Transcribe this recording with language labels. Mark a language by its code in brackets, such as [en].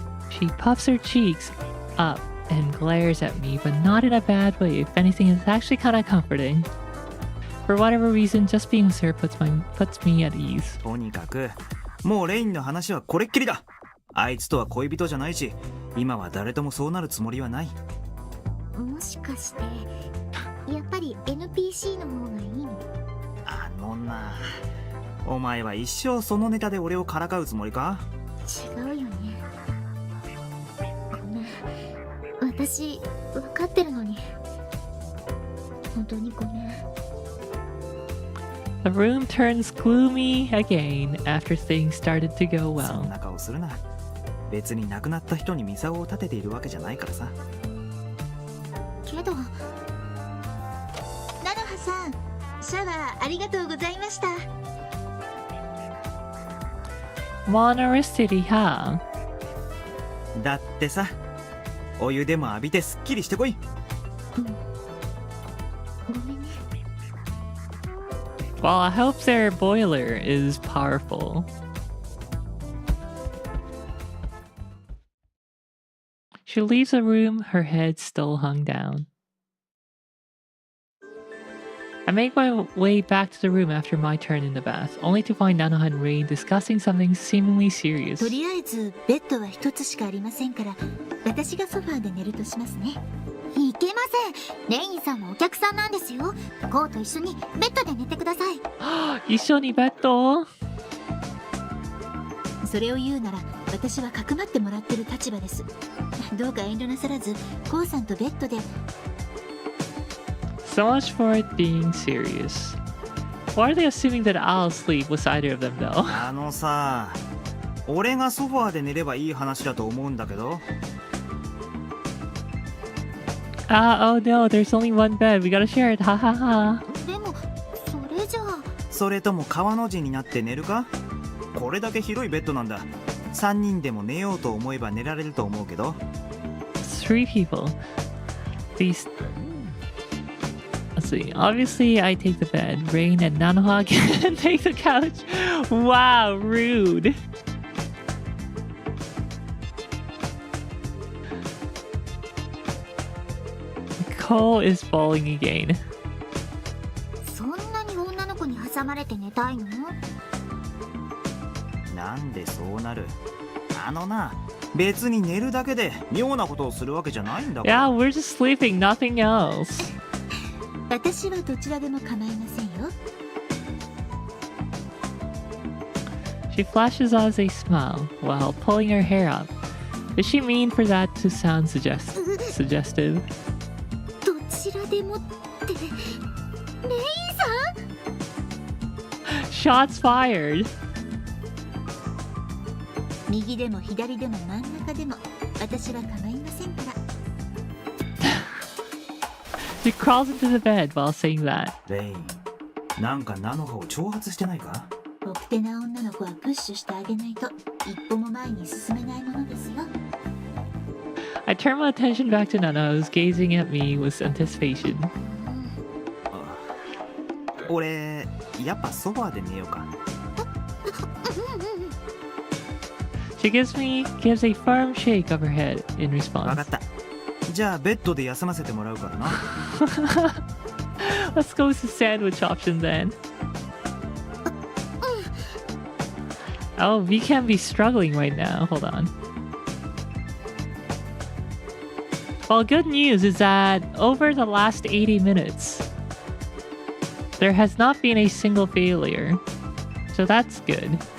[en] She puffs her cheeks up and glares at me, but not in a bad way. If anything, it's actually kind of comforting. For whatever reason, just being with her puts me at ease. [ja] とにかくもうレインの話はこれっきりだ。あいつとは恋人じゃないし、今は誰ともそうなるつもりはない。もしかしてやっぱり NPC の方がいいの？あのな、お前は一生そのネタで俺をからかうつもりか？違うよね。ごめん、私分かってるのに本当にごめん。 [en] The room turns gloomy again after things started to go [ja] そん [en] well. [ja] な顔するな。別に亡くなった人にミサオを立てているわけじゃないからさ。けど、菜の葉さん、シャワーありがとうございました。 [en] Baldr City, huh? [ja] だってさ、お湯でも浴びてすっきりしてこい。ごめんね。 [en] Well, I hope their boiler is powerful. She leaves the room, her head still hung down. I make my way back to the room after my turn in the bath, only to find Nanoha and Rain discussing something seemingly serious. [ja] とりあえずベッドは一つしかありませんから、私がソファーで寝るとしますね。いけません。レインさんはお客さんなんですよ。ゴーと一緒にベッドで寝てください。一緒にベッド？それを言うなら私はかくまってもらってる立場です。どうか遠慮なさらずコウさんとベッドで。 [en] So much for it being serious. Why are they assuming that I'll sleep with either of them though? [ja] あのさ、俺がソファーで寝ればいい話だと思うんだけど。 [en] Oh no, there's only one bed. We gotta share it. Ha ha ha. [ja] でもそれじゃあ。それとも川の字になって寝るか？これだけ広いベッドなんだ。 3人でも寝ようと思えば寝られると思うけど。 [en] 3 people. These. Let's see. Obviously, I take the bed. Rain and Nanoha can take the couch. Wow, rude. Cole is bawling again. [ja] そんなに女の子に挟まれて寝たいの？なんでそうなる？あのな、別に寝るだけで妙なことをするわけじゃないんだから。 [en] Yeah, we're just sleeping, nothing else. [ja] 私はどちらでも構いませんよ。 [en] She flashes us a smile while pulling her hair up. Does she mean for that to sound suggestive? [ja] どちらでもってレイさん [en] Shots fired! [ja] 右でも左でも真ん中でも私は構いませんから。 [en] She crawls into the bed while saying that. [ja] レイン、なんかナノハを挑発してないか？奥手な女の子はプッシュしてあげないと一歩も前に進めないものですよ。 [en] I turn my attention back to Nana, who's gazing at me with anticipation. [ja] 俺、やっぱソファーで寝ようか。 [en] She gives a firm shake of her head in [ja] わかった。じゃあベッドで休ませてもらうからな。 [en] Let's go with the sandwich option then. Oh, we can be struggling right now. Hold on. Well, good news is that over the last 80 minutes, there has not been a single failure. So that's good.